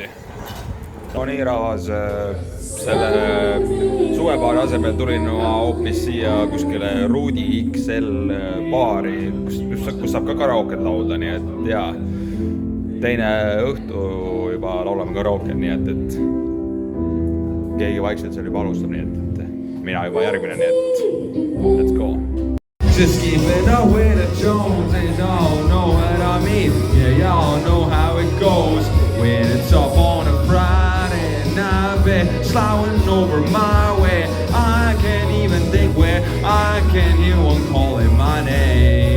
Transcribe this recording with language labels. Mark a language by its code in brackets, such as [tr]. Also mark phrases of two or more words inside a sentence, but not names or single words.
[et] no nii rahvas, selle suvepaari asemel tulin ma hoopis siia kuskile Rudi XL baari, kus saab ka karaoket laulda, nii et jaa, teine õhtu juba laulame karaoket, nii et keegi vaikselt seal juba alustab, nii et mina juba järgmine, nii et [en] let's go. Just keeping up with the Joneses, y'all know what I mean. Yeah, y'all know how it goes when it's up on a Friday night, sliding over my way. I can't even think where I can hear one calling my name.